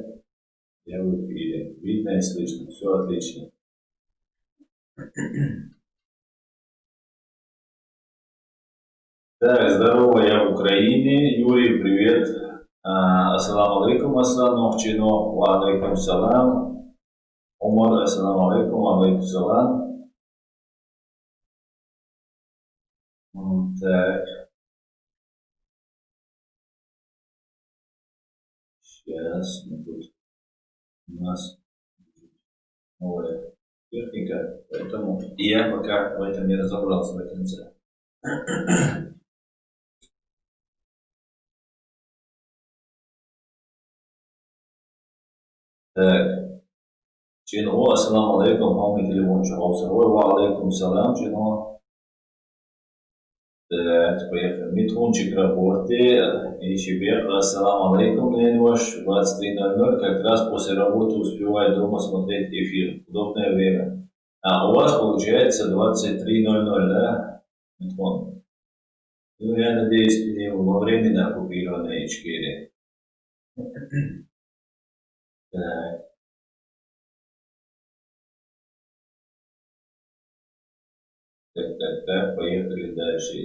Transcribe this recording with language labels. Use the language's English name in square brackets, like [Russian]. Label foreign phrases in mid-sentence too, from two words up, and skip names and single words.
[Russian] Я в эфире. Видно и слышно, все отлично. Так, здорово, я в Украине. Юрий, привет. [Arabic] السلام عليكم, Аслан Овчинов. وعليكم السلام. Умар, السلام عليكم وعليكم السلام. [Russian] Так, сейчас мы тут у нас новая техника, поэтому я пока в этом не разобрался до конца. Так, Чино, [Arabic] السلام عليكم, [Russian] мой телефон чухался. [Arabic] وعليكم السلام, [Russian] Чино. Так, поехали. Митхунчик работает. И себе, [Arabic] السلام عليكم, Ленваш, 23:00, [Russian] как раз после работы успеваю дома смотреть эфир. Удобное время. А у вас получается 23:00, да, Митхун? Ну, я надеюсь, ты не во время оккупированной Ичкерии. Так, так, поехали дальше.